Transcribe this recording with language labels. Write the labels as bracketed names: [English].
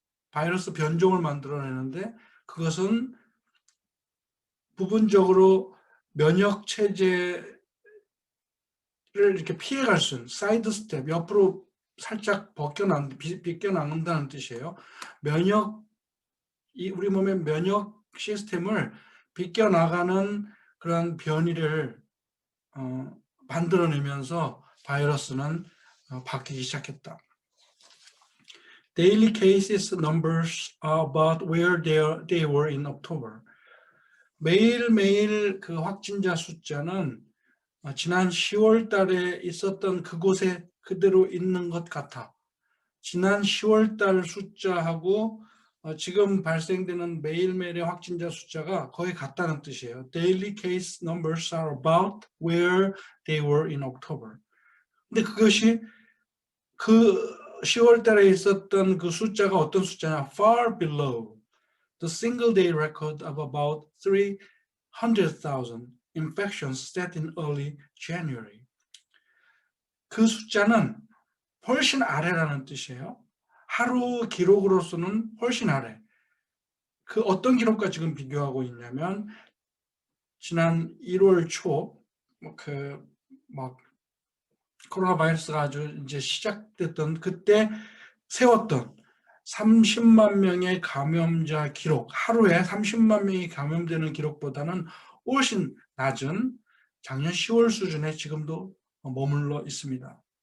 [Korean] 바이러스 변종을 만들어내는데 그것은 부분적으로 면역 체제를 이렇게 피해갈 수 있는 사이드 스텝, 옆으로 살짝 비껴나간다는 뜻이에요. 우리 몸의 면역 시스템을 비껴나가는 그런 변이를 만들어내면서 바이러스는 바뀌기 시작했다. [English] Daily cases numbers are about where they were in October. [Korean] 매일매일 그 확진자 숫자는 지난 10월 달에 있었던 그곳에 그대로 있는 것 같아. 지난 10월 달 숫자하고 지금 발생되는 매일매일의 확진자 숫자가 거의 같다는 뜻이에요. [English] Daily case numbers are about where they were in October. [Korean] 근데 그것이 그 10월 달에 있었던 그 숫자가 어떤 숫자냐? [English] Far below the single day record of about 300,000 infections set in early January. [Korean] 그 숫자는 훨씬 아래라는 뜻이에요. 하루 기록으로서는 훨씬 아래. 그 어떤 기록과 지금 비교하고 있냐면 지난 1월 초 코로나 바이러스가 아주 이제 시작됐던 그때 세웠던 30만 명의 감염자 기록, 하루에 30만 명이 감염되는 기록보다는 훨씬 낮은 작년 10월 수준에 지금도 머물러 있습니다.